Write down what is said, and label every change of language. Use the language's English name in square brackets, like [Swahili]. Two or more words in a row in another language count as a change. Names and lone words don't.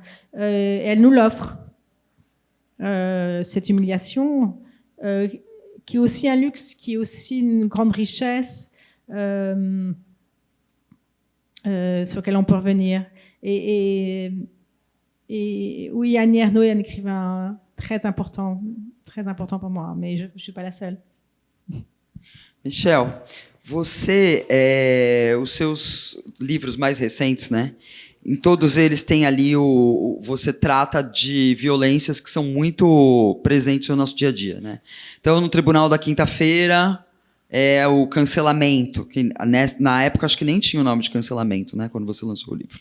[French] Et elle nous l'offre, cette humiliation, qui est aussi un luxe, qui est aussi une grande richesse sur laquelle on peut revenir. Et oui, Annie Ernaux est un écrivain très important pour moi, mais je ne suis pas la seule. [Portuguese] Michel, você, os seus livros mais recentes, né? Em todos eles tem ali você trata de violências que são muito presentes no nosso dia a dia, né? Então, no Tribunal da Quinta-feira é o cancelamento, que na época acho que nem tinha o nome de cancelamento, né? Quando você lançou o livro.